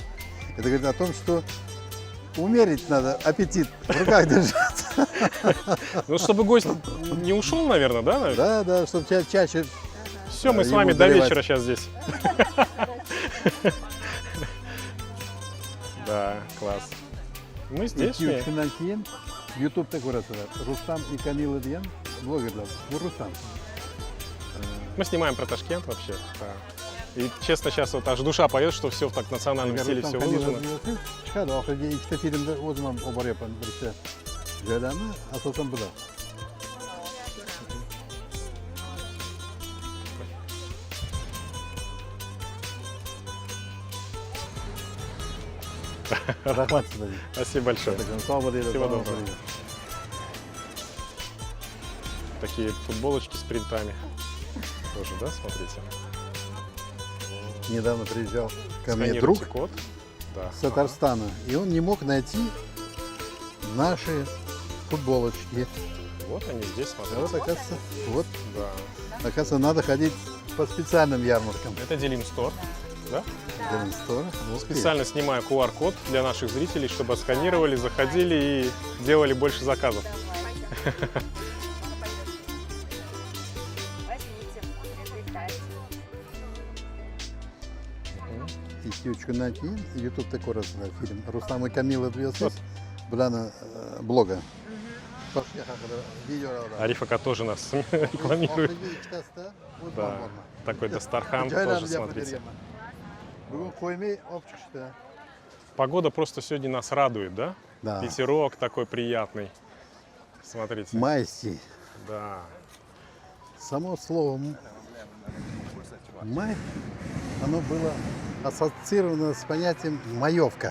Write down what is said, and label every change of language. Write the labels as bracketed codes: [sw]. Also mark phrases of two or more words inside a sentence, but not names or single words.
[ru] Это говорит о том, что умерить надо аппетит в руках держать. Ну, чтобы гость не ушел, наверное, да? Да, да, чтобы чаще. Все, мы с ему вами до доливать. вечера сейчас здесь. Да, класс. Мы здесь. [uz] Shundan keyin YouTube'da ko'rasizlar. Rustam и Камила degan блогерлар. Bu Rustam. [ru] Мы снимаем про Ташкент вообще. Да. И честно, сейчас вот аж душа поет, что все в так национальном стиле все выложено. [uz] Chiqadi, oxirgi ikkita filmda o'zim ham olib boryapman bir ikkita joylarni, asosan bular. Rahmat sizlarga. [ru] Спасибо большое. [uz] Sog' bo'linglar. [ru] Всего [uz] sog' [ru] доброго. [uz] bo'linglar. [ru] Такие футболочки с принтами. Тоже, да, смотрите? Недавно приезжал ко мне Сканируйте друг код. Да. с Татарстана, и он не мог найти наши футболочки. Вот они здесь, А вот, смотрите. оказывается, вот, Да. оказывается, надо ходить по специальным ярмаркам. Это Делим Стор. Да? Демонстор. Вот Специально снимаю QR-код для наших зрителей, чтобы отсканировали, заходили и делали больше заказов. [uz] ikki uch kundan keyin YouTube'da ko'rasizlar film. Rustam va Kamila deyapsiz. Bularni blogi. Toshkent haqida videolar oladi. [ru] Арифака тоже нас рекламирует. [uz] Oxirgi ikkitasida o'z [ru] Да. [uz] borman. [ru] Такой Дастархан [uz] Joylarni [ru] тоже, [uz] gapirib [ru] смотрите. [uz] berganman. Bugun qo'ymay olib chiqishdi. [ru] Погода просто сегодня нас радует, да? Да. Ветерок такой приятный. Смотрите. Майский. Да. Само слово май, оно было ассоциировано с понятием маевка.